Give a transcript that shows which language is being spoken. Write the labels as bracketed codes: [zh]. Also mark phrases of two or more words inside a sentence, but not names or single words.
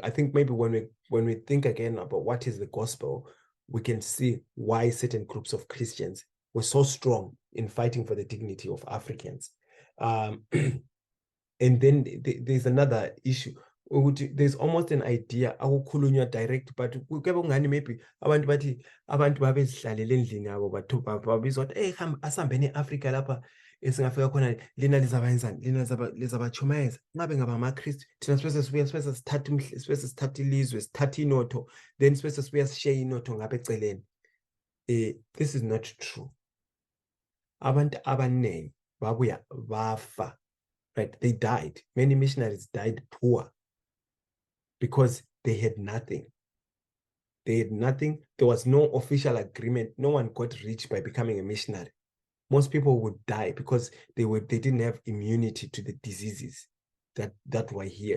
[en] I think maybe when we think again about what is the gospel, we can see why certain groups of Christians were so strong in fighting for the dignity of Africans. And then there's another issue. There's almost an idea [nr] akukhulunywa direct, [en] but maybe [nr] abantu babezihlalele endlini yabo babizwa ukuthi hey asihambeni eAfrica lapha esingafika khona lina lizabayenzani, lina lizabachumayeza, ngabe ngaba amaKristu, thina sibe sithatha ilizwe, sithatha inotho, then sibe sishare inotho ngapha eceleni. [en] This is not true. [nr] Abantu abaningi babuya bafa, [en] right? They died. Many missionaries died poor because they had nothing. They had nothing. There was no official agreement. No one got rich by becoming a missionary. Most people would die because they didn't have immunity to the diseases that were here.